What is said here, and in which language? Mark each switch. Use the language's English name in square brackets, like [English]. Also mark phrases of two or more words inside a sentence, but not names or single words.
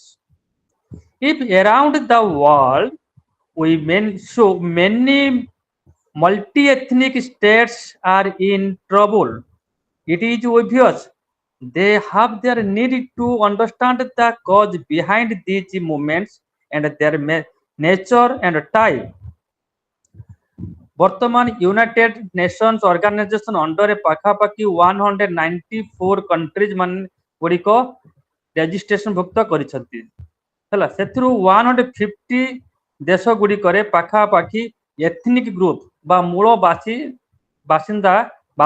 [English] If around the world so many multi-ethnic states are in trouble, it is obvious they have their need to understand the cause behind these movements and their nature and type. [Odia] ବର୍ତ୍ତମାନ ୟୁନାଇଟେଡ୍ ନେସନ୍ସ ଅର୍ଗାନାଇଜେସନ ଅଣ୍ଡରରେ ପାଖାପାଖି 194 କଣ୍ଟ୍ରିଜ ଗୁଡ଼ିକ ରେଜିଷ୍ଟ୍ରେସନ ଭୁକ୍ତ କରିଛନ୍ତି ହେଲା ସେଥିରୁ 150 ଦେଶ ଗୁଡ଼ିକରେ ପାଖାପାଖି [English] ethnic group [Odia] ବା ମୂଳ ବାସିନ୍ଦା ବାସ